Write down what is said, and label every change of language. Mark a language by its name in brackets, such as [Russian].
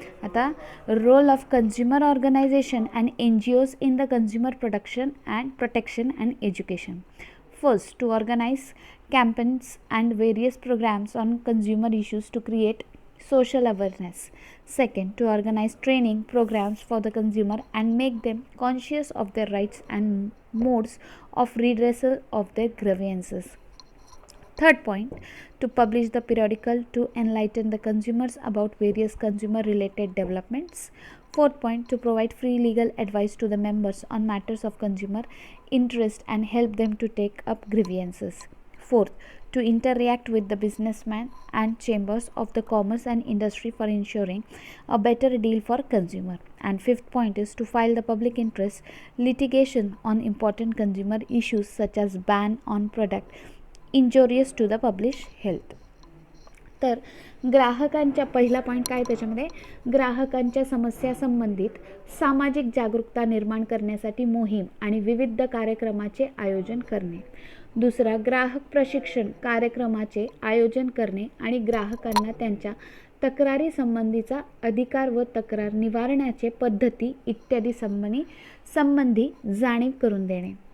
[English] आता role of consumer organisation and NGOs in the consumer protection and education. First, to organize campaigns and various programs on consumer issues to create social awareness. Second, to organize training programs for the consumer and make them conscious of their rights and modes of redressal of their grievances. Third point, to publish the periodical to enlighten the consumers about various consumer related developments. Fourth point, to provide free legal advice to the members on matters of consumer interest and help them to take up grievances. Fourth, to interact with the businessmen and chambers of the commerce and industry for ensuring a better deal for consumer. And fifth point is to file the public interest litigation on important consumer issues such as ban on product injurious to the public health. [Marathi] तर ग्राहकांच्या पहिला point काय त्याच्यामध्ये ग्राहकांच्या समस्या संबंधित सामाजिक जागरूकता निर्माण करण्यासाठी मोहीम आणि विविध कार्यक्रमाचे आयोजन करणे. दुसरा, ग्राहक प्रशिक्षण कार्यक्रमाचे आयोजन करणे आणि ग्राहकांना त्यांच्या तक्रारी संबंधीचा अधिकार व तक्रार निवारणाचे पद्धती इत्यादी संबंधी जाणीव करून देणे.